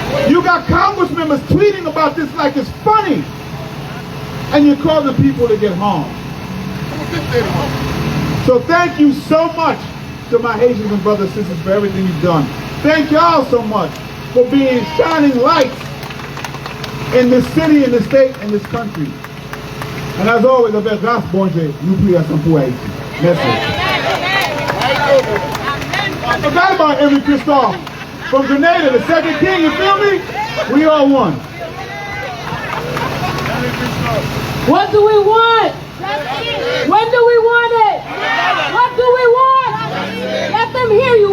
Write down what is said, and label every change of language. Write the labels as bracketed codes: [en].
[en] You got Congress members tweeting about this like it's funny, and you're causing people to get harmed. So thank you so much to my Haitians and brothers and sisters for everything you've done. Thank y'all so much for being shining lights in this city, in this state, in this country. And as always, [fr] avec grâce, bon Dieu, nous prions ensemble pour Haïti. Merci. [en] I forgot about Henry Christophe from Grenada, the second king, you feel me? We all won. What do we want? When do we want it? What do we want? Let them hear you.